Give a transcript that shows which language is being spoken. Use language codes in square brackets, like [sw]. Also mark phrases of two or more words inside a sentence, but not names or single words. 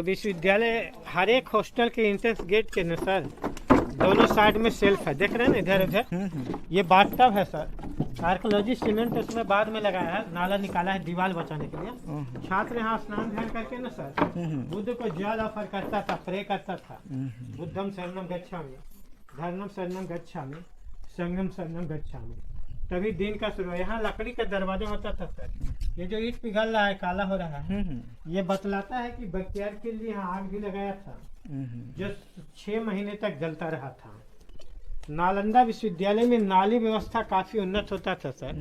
[hi] विश्वविद्यालय हर एक हॉस्टल के [en] entrance gate [hi] के न सर दोनों साइड में सेल्फ है, देख रहे हैं ना इधर उधर। ये बाथटब है सर, [en] archaeology cement [hi] उसमें बाद में लगाया है, नाला निकाला है दीवार बचाने के लिए। छात्र यहाँ स्नान ध्यान करके ना सर बुद्ध को जल ऑफर करता था, प्रे करता था। [pi] बुद्धम शरणम गच्छामि, धर्मम शरणम गच्छामि, संगम शरणम गच्छामि। [hi] तभी दिन का शुरू। यहाँ लकड़ी का दरवाजा होता था सर। ये जो ईंट पिघल रहा है, काला हो रहा है, ये बतलाता है कि बैक्टीरिया के लिए यहाँ आग भी लगाया था, जो 6 महीने तक जलता रहा था। नालंदा विश्वविद्यालय में नाली व्यवस्था काफी उन्नत होता था सर।